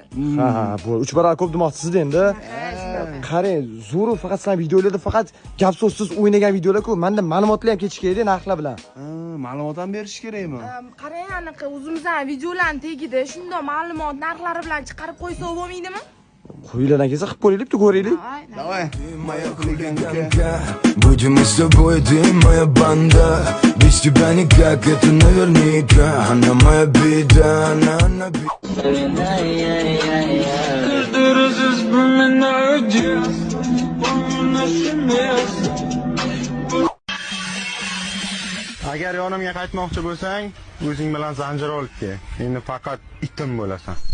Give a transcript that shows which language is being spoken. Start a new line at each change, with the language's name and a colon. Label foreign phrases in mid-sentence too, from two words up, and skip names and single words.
Uzbek: Ha, bu 3 barobar ko'p demoqchisiz endi. Qarang, zo'r faqat sizlar videolarda faqat gap so'zsiz o'ynagan videolar-ku. Menda ma'lumotlar ham ketish kerak, narxlar bilan. Ma'lumot ham berish kerakmi? Qarang, anaqa o'zimizdan videolarning tagida shundoq ma'lumot narxlari bilan chiqarib qo'ysa bo'lmaydimi? Qo'yinglar aka, qilib ko'raylik-ku, ko'raylik.
Russian: Давай, моя хулиганка. Будем мы с тобой, ты моя банда. Без тебя никак, это наверняка. Она моя беда, она беда.
Uzbek: Agar yonimga qaytmoqchi bo'lsang, o'zing bilan zanjir olib kel. Endi faqat itim bo'lasan.